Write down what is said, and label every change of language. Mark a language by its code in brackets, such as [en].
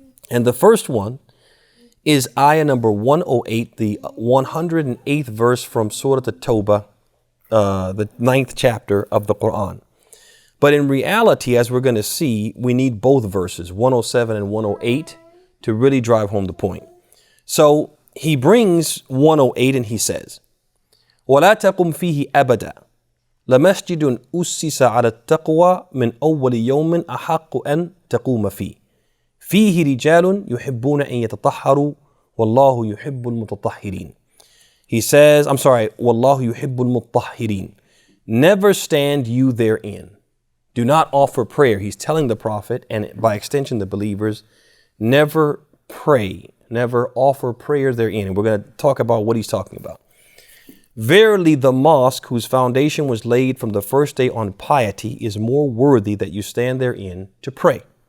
[en] And the first one is ayah number 108, the 108th verse from Surah At-Tawbah, the 9th chapter of the Quran. But in reality, as we're going to see, we need both verses, 107 and 108, to really drive home the point. So he brings 108 and he says, [ar] وَلَا تَقُمْ فِيهِ أَبَدًا لَمَسْجِدٌ أُسِّسَ عَلَى التَّقْوَى مِنْ أَوَّلِ يَوْمٍ أَحَقُّ أَنْ تَقُومَ فِيهِ رِجَالٌ يُحِبُّونَ أَنْ يَتَطَهَّرُوا وَاللَّهُ يُحِبُّ الْمُتَطَهِّرِينَ. [en] He says, [ar] وَاللَّهُ يُحِبُّ الْمُطَّهِّرِينَ. [en] Never stand you therein. Do not offer prayer. He's telling the Prophet, and by extension the believers, never pray, never offer prayer therein. And we're going to talk about what he's talking about. Verily, the mosque whose foundation was laid from the first day on piety is more worthy that you stand therein to pray.